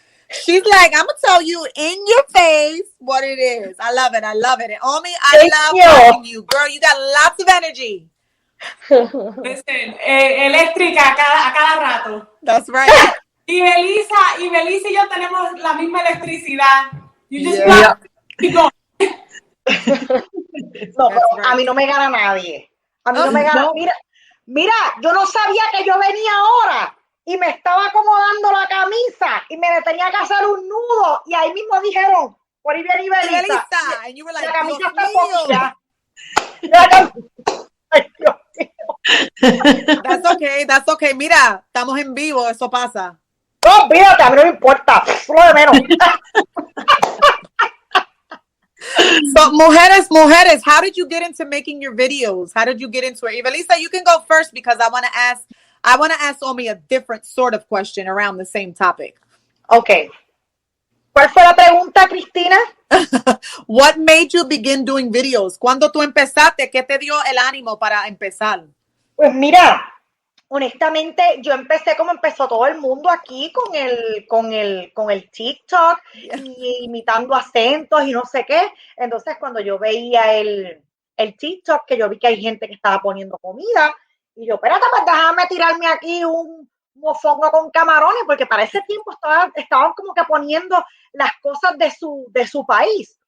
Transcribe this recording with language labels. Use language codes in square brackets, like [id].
[en] She's like, I'm going to tell you in your face what it is. I love it. I love it. And Omi, I love watching you. Girl, you got lots of energy. Listen, [es] eléctrica a cada rato. [en] That's right. [es] Y Belisa y yo tenemos la misma electricidad. [en] You just keep going. [es] No, pero a mí no me gana nadie. A mí no me gana. Mira, yo no sabía que yo venía ahora y me estaba acomodando la camisa y me tenía que hacer un nudo y ahí mismo dijeron, por ahí viene Belisa. [en] And you were like, [es] la camisa está poquita. Ay, Dios mío. [en] That's okay. [es] Mira, estamos en vivo, eso pasa. No, fíjate, a mí no me importa, lo de menos. [en] So, mujeres, how did you get into making your videos? How did you get into it? Evelisa, you can go first because I want to ask Omi a different sort of question around the same topic. Okay. [es] ¿Cuál fue la pregunta, Cristina? [en] What made you begin doing videos? [es] ¿Cuándo tú empezaste? ¿Qué te dio el ánimo para empezar? Pues mira, honestamente, yo empecé como empezó todo el mundo aquí con el TikTok y imitando acentos y no sé qué. Entonces, cuando yo veía el TikTok, que yo vi que hay gente que estaba poniendo comida, y yo, espérate, pues déjame tirarme aquí un mofongo con camarones, porque para ese tiempo estaban como que poniendo las cosas de su país.